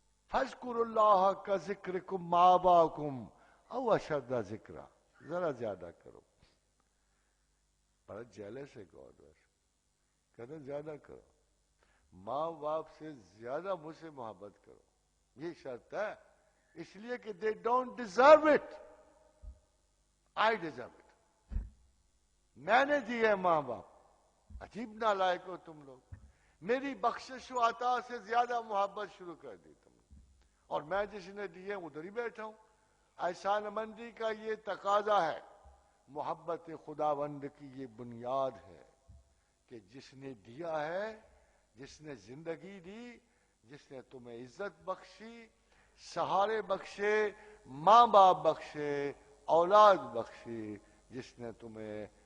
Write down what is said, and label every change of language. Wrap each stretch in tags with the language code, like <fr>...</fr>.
<ar>فَاذْكُرُوا اللَّهَ كَذِكْرِكُمْ آبَاؤَكُمْ او اشد ذکرا،</ar> <ur>ذرا زیادہ کرو. بڑا جیلس ہے گاڈ، کہتے زیادہ کرو، ماں باپ سے زیادہ مجھ سے محبت کرو. یہ شرط ہے، اس لیے کہ</ur> <en>they don't deserve it,</en> <ur>I deserve it. میں نے دیے ماں باپ. عجیب نالائق ہو تم لوگ، میری بخشش و عطا سے زیادہ محبت شروع کر دی تم نے، اور میں جس نے دیے ادھر ہی بیٹھا ہوں. احسان مندی کا یہ تقاضا ہے، محبت خداوند کی یہ بنیاد ہے کہ جس نے دیا ہے، جس نے زندگی دی، جس نے تمہیں عزت بخشی، سہارے بخشے، ماں باپ بخشے، اولاد بخشی، جس نے تمہیں</ur>